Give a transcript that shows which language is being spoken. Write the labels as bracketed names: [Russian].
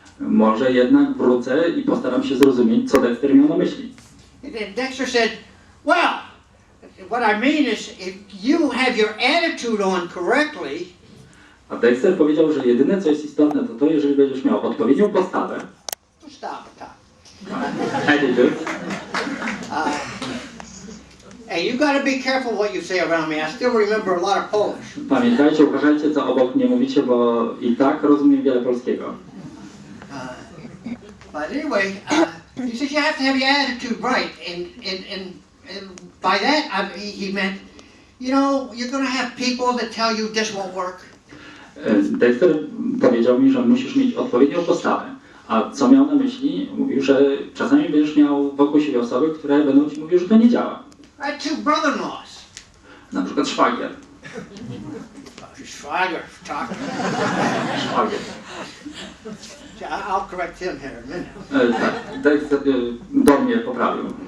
[Polish] Może jednak wrócę i postaram się zrozumieć, co Dexter miał na myśli. [English] And then Dexter said, well, what I mean is if you have your attitude on correctly, [Polish] A Dexter powiedział, że jedyne, co jest istotne, to jeżeli będziesz miał odpowiednią postawę, [English] stop. attitude, Hey, you got to be careful what you say around me. I still remember a lot of Polish. [Polish] pamiętajcie, uważajcie, co obok mnie mówicie, bo i tak rozumiem wiele polskiego. [English] But anyway, he says you have to have your attitude right, and by that he meant, you're going to have people that tell you this won't work. [Polish] Dexter powiedział mi, że musisz mieć odpowiednią postawę. A co miał na myśli? Mówił, że czasami będziesz miał wokół siebie osoby, które będą ci mówiły, że to nie działa. [English] I had two brother-in-laws. [Polish] Na przykład szwagier. [English] Schwager, talk. [Polish] Szwagier. [English] I'll correct him here in a minute. [Polish] Tak, Dexter do mnie poprawił.